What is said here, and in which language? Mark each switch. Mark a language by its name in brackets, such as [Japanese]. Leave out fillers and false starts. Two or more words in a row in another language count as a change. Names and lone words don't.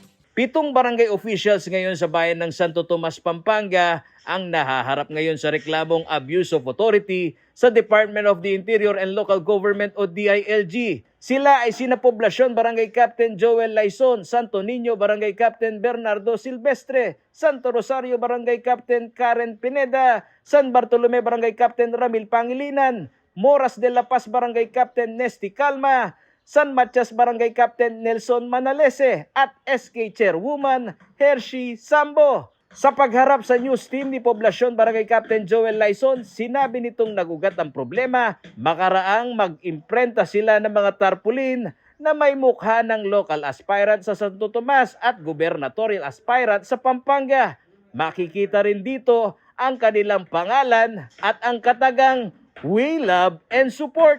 [Filipino] 7 barangay officials ngayon sa bayan ng Santo Tomas, Pampanga ang nahaharap ngayon sa reklamong [English] abuse of authority [Filipino] sa Department of the Interior and Local Government o DILG. Sila ay sina Poblacion Barangay Captain Joel Laison, Santo Niño Barangay Captain Bernardo Silvestre, Santo Rosario Barangay Captain Karen Pineda, San Bartolome Barangay Captain Ramil Pangilinan, Moras de la Paz Barangay Captain Nesty Calma, San Matias Barangay Captain Nelson Manalese at SK Chairwoman Hershey Sambo. Sa pagharap sa [English] news team [Filipino] ni Poblacion Barangay Captain Joel Laison, sinabi nitong nagugat ang problema makaraang mag-imprenta sila ng mga tarpaulin na may mukha ng [English] local aspirant [Filipino] sa Santo Tomas at [English] gubernatorial aspirant [Filipino] sa Pampanga. Makikita rin dito ang kanilang pangalan at ang katagang [English] "We Love and Support".